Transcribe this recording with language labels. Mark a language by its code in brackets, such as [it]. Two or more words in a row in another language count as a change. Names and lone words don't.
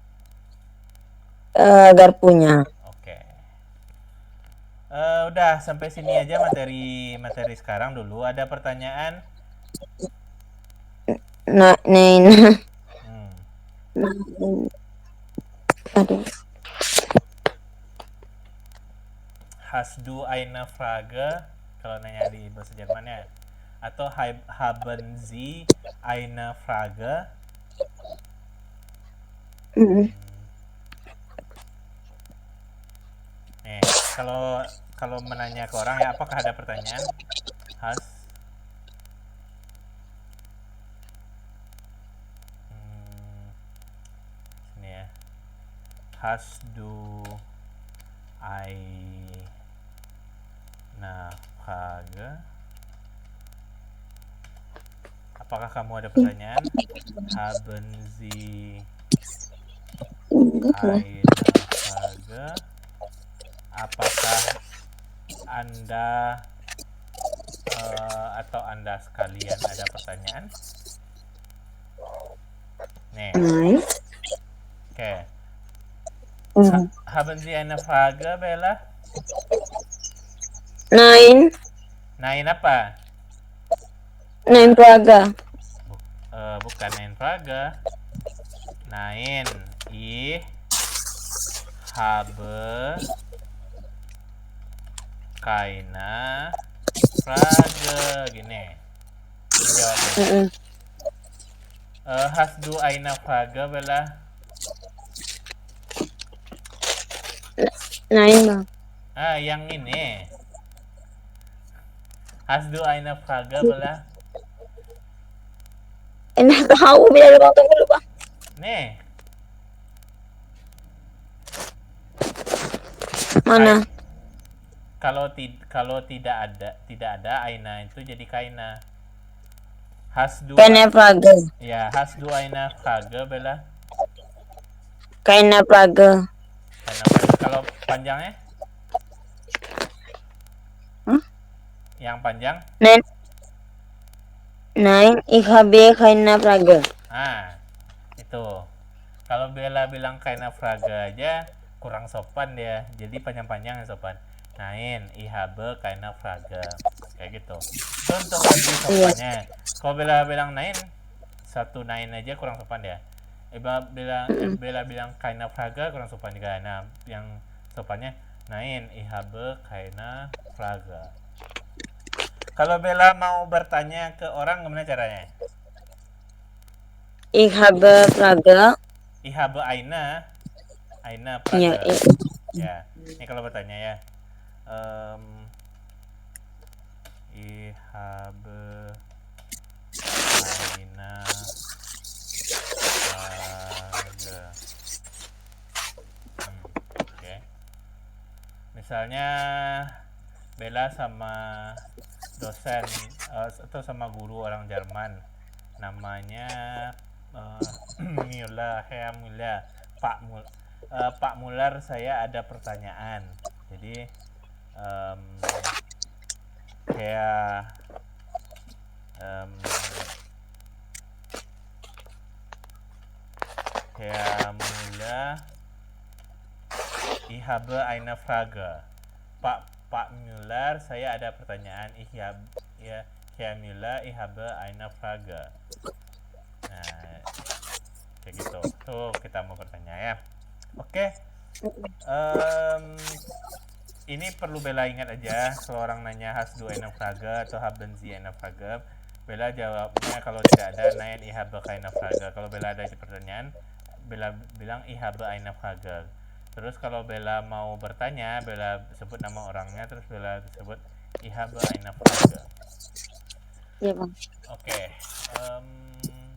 [id] Garpunya. Oke. Udah sampai sini aja materi sekarang dulu. Ada pertanyaan? Nah, Hmm. Aduh. [de] Hast du eine Frage? [id] Kalau nanya di bahasa Jermannya. [de] Atau haben Sie eine Frage? Mm-mm. [id] Nih, kalau menanya ke orang ya, apakah ada pertanyaan? Has sini ya. [de] Hast du eine Frage? [id] Apakah kamu ada pertanyaan? [de] Haben Sie eine Frage? [id] Apakah Anda atau Anda sekalian ada pertanyaan? Nih, Nice. oke. Mm. [de] Haben Sie eine Frage, Bella? Nine [id] apa? Praga. Bukan [de] Nein Frage. Nein, ich habe keine Frage. [id] Gini. Ini jawabnya. Mm-mm. [de] Hast du eine Frage, Bella? [id] Nine bang. Yang ini. [de] Hast du eine Frage, Bella? [id] Enak tahu biar bang, tunggu dulu bang. Nih. Mana? Kalau tidak ada Aina itu jadi Kaina. [de] Hast du Keine Frage. Ya, hast du eine Frage, Bella? Keine Frage. [id] Kalau panjangnya? Hah? Yang panjang? [de] Nein, ich habe keine Frage. [id] Itu. Kalau Bella bilang [de] keine Frage [id] aja kurang sopan dia. Jadi panjang-panjang yang sopan. [de] Nein, ich habe keine Frage. [id] Kayak gitu. Itu untuk lebih sopannya. Kalau Bella bilang nein, satu nein aja kurang sopan dia. Bella bilang [de] keine Frage [id] kurang sopan juga. Nah, yang sopannya [de] nein, ich habe keine Frage. [id] Kalau Bella mau bertanya ke orang gimana caranya? [de] Ich habe Frage. Ich habe eine Frage. [id] Ya, ini kalau bertanya ya. [de] Ich habe eine Frage. [id] Oke. Misalnya Bella sama dosen atau sama guru orang Jerman, namanya Müller, Herr Müller, Pak Muller, saya ada pertanyaan. [de] Jadi Herr Müller, ich habe eine Frage. [id] Pak Müller, saya ada pertanyaan. [de] Ich Camilla, ich habe eine Frage. [id] Nah, kayak gitu. Tuh kita mau bertanya ya. Oke. Ini perlu Bella ingat aja. Kalau orang nanya [de] hast du eine Frage atau haben Sie eine Frage, [id] Bella jawabnya kalau tidak ada [de] nein ich habe keine Frage. [id] Kalau Bella ada pertanyaan, Bella bilang [de] ich habe eine Frage. [id] Terus kalau Bella mau bertanya, Bella sebut nama orangnya, terus Bella sebut [de] ich habe eine Frage. [id] Iya bang. Oke.